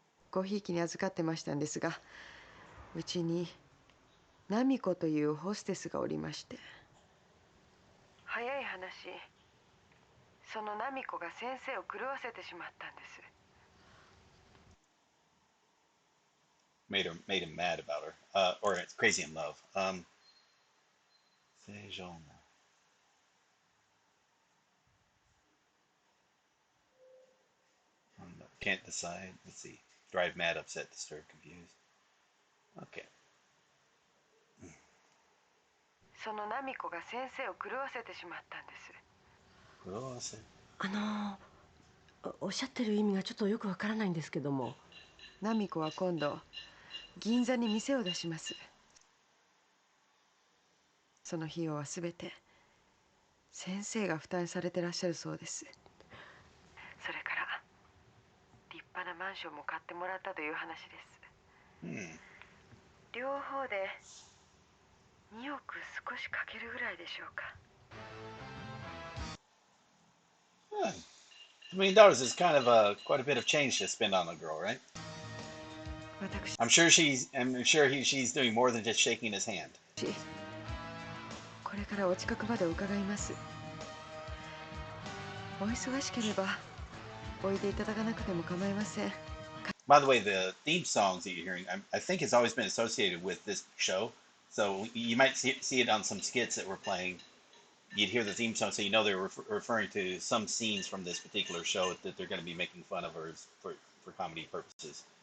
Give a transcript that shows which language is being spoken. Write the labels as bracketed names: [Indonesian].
[Japanese] ごひいきに預かってましたんですが、うちにナミコというホステスがおりまして、早い話、そのナミコが先生を狂わせてしまったんです。 [English] Made him mad about her, or it's crazy in love. Seijona. Can't decide. Let's see. Drive mad, upset, disturb, confused. Okay. [Japanese] そのナミコが先生を狂わせてしまったんです。狂わせ？おっしゃってる意味がちょっとよくわからないんですけども。ナミコは今度銀座に店を出します。その費用はすべて先生が負担されてらっしゃるそうです。それから立派なマンションも買ってもらったという話です。両方で2億少しかけるぐらいでしょうか。 [English] $1 million is kind of quite a bit of change to spend on a girl, right? I'm sure she's doing more than just shaking his hand. [Japanese] これからお近くまで伺います。お忙しければおいでいただかなくても構いません。 [English] By the way, the theme songs that you're hearing, I think has always been associated with this show. So you might see it on some skits that we're playing. You'd hear the theme song, so you know they're referring to some scenes from this particular show that they're going to be making fun of her for comedy purposes.